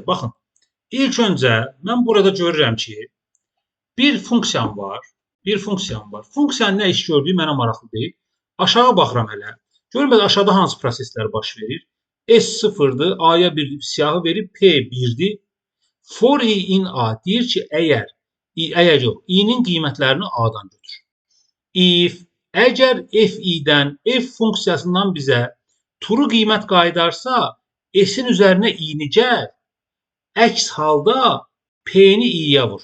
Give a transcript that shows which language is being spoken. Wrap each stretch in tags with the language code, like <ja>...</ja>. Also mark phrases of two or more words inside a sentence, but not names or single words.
<az>Baxın, ilk öncə mən burada görürəm ki, bir funksiyam var. Funksiyanın nə iş gördüyü mənə maraqlı deyil. Aşağı baxıram hələ. Görün bəli aşağıda hansı proseslər baş verir? S0-dır, A-ya bir siyahı verib P1-dir.</az> <en>For i in A</en> <az>deyir ki, əgər yox, i-nin qiymətlərini A-dan götür. If əgər f-i-dən f funksiyasından bizə true qiymət qayıdarsa, s-in üzərinə i-ni gəl, əks halda p-ni i-yə vur.</az>